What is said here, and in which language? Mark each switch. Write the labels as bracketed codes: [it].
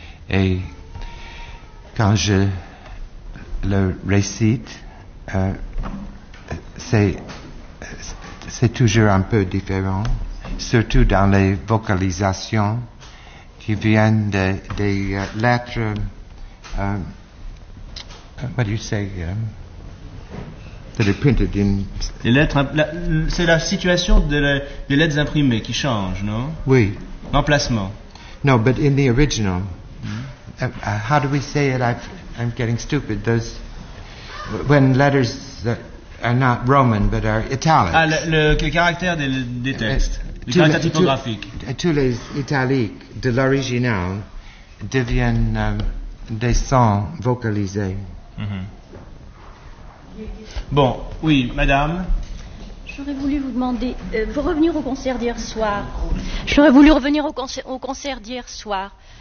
[fr] Et quand je le récite, c'est toujours un peu différent, surtout dans les vocalisations qui viennent des lettres, [en] what do you say, that are printed in... [fr] Les lettres, c'est la situation des lettres imprimées qui change, non? Oui. L'emplacement. [en] No, but in the original, how do we say it? I'm getting stupid. Those, when letters are not Roman, but are italics. [fr] Ah, le caractère des textes. Les caractères typographiques. Tous les italiques de l'original deviennent des sons vocalisés. Bon, oui, madame. J'aurais voulu vous demander, vous revenir au concert d'hier soir. J'aurais voulu revenir au concert d'hier soir.